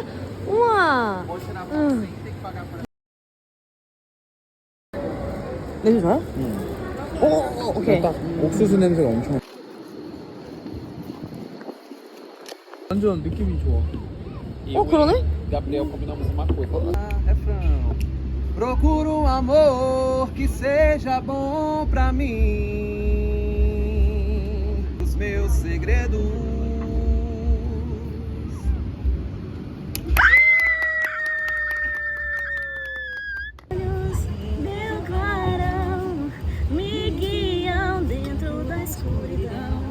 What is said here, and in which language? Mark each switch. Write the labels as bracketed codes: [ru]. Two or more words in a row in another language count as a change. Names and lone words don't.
[ko] 우와. 냄새 좋아요? 오, 오케이. 딱 옥수수 냄새가 엄청. 완전 느낌이 좋아. 그러네? [pt] Gabriel combinamos uma coisa. refrão. Procuro um amor que seja bom pra mim. Os meus segredos. Meu clarão me guiam dentro da escuridão.